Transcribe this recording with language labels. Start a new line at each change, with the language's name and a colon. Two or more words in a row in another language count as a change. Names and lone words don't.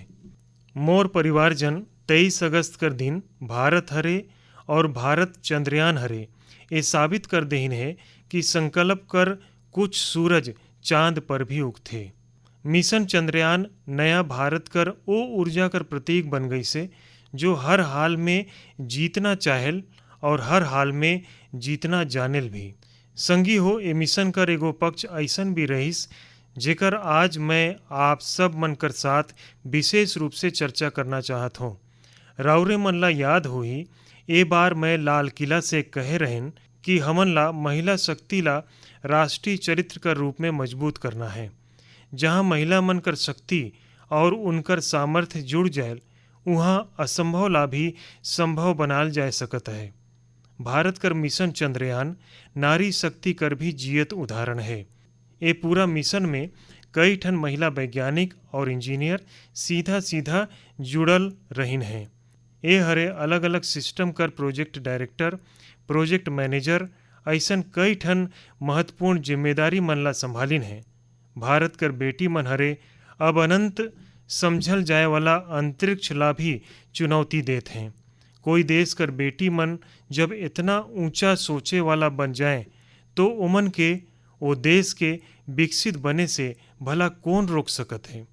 Surgujia: मोर परिवारजन 23 अगस्त कर दिन भारत हरे और भारत चंद्रयान हरे ये साबित कर देहिन है कि संकल्प कर कुछ सूरज चांद पर भी उगथे। मिशन चंद्रयान नया भारत कर ओ ऊर्जा कर प्रतीक बन गई से जो हर हाल में जीतना चाहेल और हर हाल में जीतना जानेल भी। संगी हो ए मिशन कर एगो पक्ष ऐसन भी रहीस जेकर आज मैं आप सब मन कर साथ विशेष रूप से चर्चा करना चाहत हूँ। राउरे मन ला याद होही ए बार मैं लाल किला से कहे रहन कि हमन ला महिला शक्ति ला राष्ट्रीय चरित्र कर रूप में मजबूत करना है। जहाँ महिला मन कर शक्ति और उनकर सामर्थ्य जुड़ जाए वहाँ असंभव ला भी संभव बनाल जा सकता है। भारत कर मिशन चंद्रयान नारी शक्ति कर भी जियत उदाहरण है। ये पूरा मिशन में कई ठन महिला वैज्ञानिक और इंजीनियर सीधा सीधा जुड़ल रहीन हैं। ये हरे अलग अलग सिस्टम कर प्रोजेक्ट डायरेक्टर, प्रोजेक्ट मैनेजर ऐसन कई ठन महत्वपूर्ण जिम्मेदारी मन ला संभालिन है। भारत कर बेटी मन हरे अब अनंत समझल जाए वाला अंतरिक्ष ला भी चुनौती देत हैं। कोई देश कर बेटी मन जब इतना ऊंचा सोचे वाला बन जाए तो उमन के वो देश के विकसित बने से भला कौन रोक सकत है।